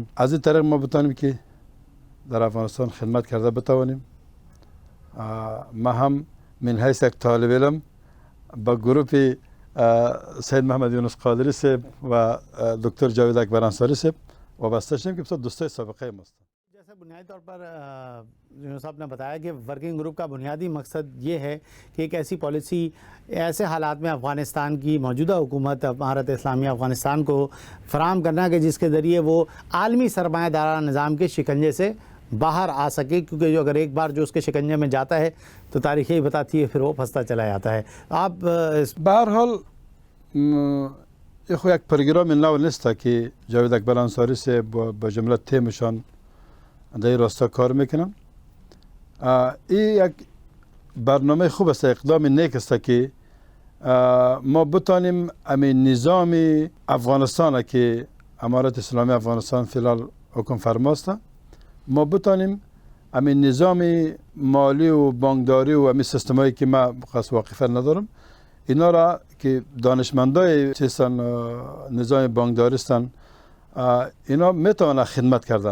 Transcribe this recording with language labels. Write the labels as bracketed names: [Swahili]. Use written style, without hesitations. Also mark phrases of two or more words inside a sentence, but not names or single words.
[Persian] از این طریق ما بتانیم که در افغانستان خدمت کرده بتوانیم. ما هم من حیث یک طالب علم با گروپ سید محمد یونس قادری صاحب و دکتر جاوید اکبر انصاری صاحب وابستہ شدیم کہ بسیار دوستای سابقه ماست۔ [Urdu] جیسے بنیادی طور پر یونس صاحب نے بتایا کہ ورکنگ گروپ کا بنیادی مقصد یہ ہے کہ ایک ایسی پالیسی ایسے حالات میں افغانستان کی موجودہ حکومت امارت اسلامی افغانستان کو فراہم کرنا کہ جس کے ذریعے وہ عالمی سرمایہ دارانہ نظام کے شکنجے سے باہر آ سکے، کیونکہ جو اگر ایک بار جو اس کے شکنجے میں جاتا ہے تو تاریخ یہی بتاتی ہے پھر وہ پھنستا چلا جاتا ہے۔ آپ [Persian] بہرحال یہ یک پروگرام نو نیست که جاوید اکبر انصاری سے با جمله تیمشان در این راستا کار میکنن. این یک برنامه خوب است، اقدام نیک است که ما بتانیم امین نظام افغانستان که امارت اسلامی افغانستان فیلال حکم فرماست، ما بتانیم امین نظام مالی و بانکداری و امین سیستمایی که ما خاص واقفه ندارم، اینا را که دانشمندای چیستن نظام بانکداری هستن، اینا میتونن خدمت کرده.